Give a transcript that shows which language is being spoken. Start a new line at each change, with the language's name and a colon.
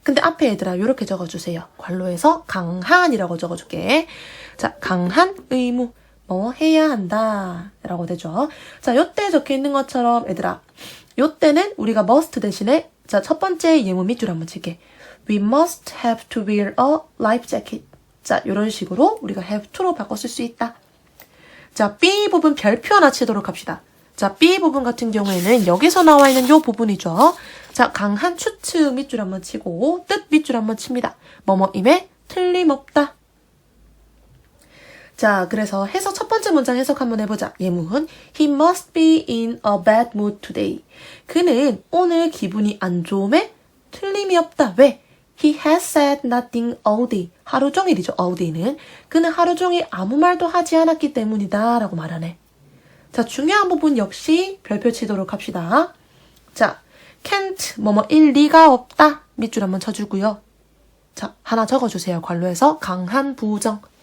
Korean: 근데 앞에 얘들아 이렇게 적어주세요. 괄호에서 강한이라고 적어줄게. 자, 강한 의무 뭐 해야 한다 라고 되죠. 자, 요때 적혀있는 것처럼 얘들아 요때는 우리가 must 대신에 자, 첫 번째 예문 밑줄 한번 칠게.
English: We must have to wear a life jacket.
Korean: 자, 요런 식으로 우리가 have to로 바꿨을 수 있다. 자, B 부분 별표 하나 치도록 합시다. 자, B 부분 같은 경우에는 여기서 나와 있는 요 부분이죠. 자, 강한 추측 밑줄 한번 치고 뜻 밑줄 한번 칩니다. 뭐뭐임에 틀림없다. 자, 그래서 해석 첫 번째 문장 해석 한번 해보자. 예문
English: He must be in a bad mood today.
Korean: 그는 오늘 기분이 안 좋음에 틀림이 없다. 왜?
English: He has said nothing all day.
Korean: 하루 종일이죠.
English: all day
Korean: 는. 그는 하루 종일 아무 말도 하지 않았기 때문이다 라고 말하네. 자, 중요한 부분 역시 별표 치도록 합시다. 자, can't 뭐뭐일 리가 없다. 밑줄 한번 쳐주고요. 자, 하나 적어주세요. 괄호에서 강한 부정.